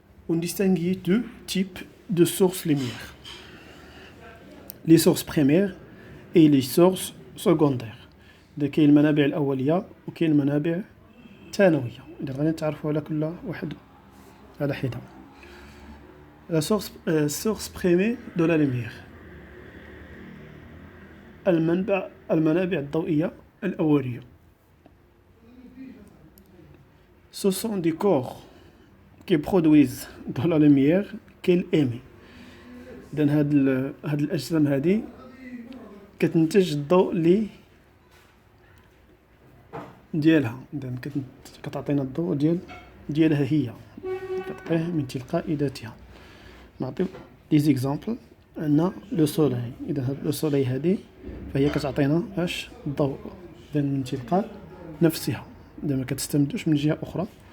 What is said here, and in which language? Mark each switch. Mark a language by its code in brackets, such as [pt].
[fr] On distingue deux types de sources lumière. Les sources primaires et les sources secondaires. [ar] كاين المنابع الأولية وكاين المنابع الثانوية. إذا غادي نتعرفوا على كل واحد على حدة. [fr] La source primaire de la lumière. [ar] المنابع الضوئية الأولية. [fr] Ce sont des corps qui produisent de la lumière qu'elle émet. [ar] إذن هاد الأجسام هادي كتنتج الضوء اللي ديالها. إذن كتعطينا الضوء ديالها هي، كتعطيه من تلقاء ذاتها. نعطيو دي زيكزامبل. عندنا لو سولاي. إذا هاد لو سولاي هادي فهي كتعطينا الضوء إذن من تلقاء نفسها، إذا ما كتستمدوش من جهة أخرى.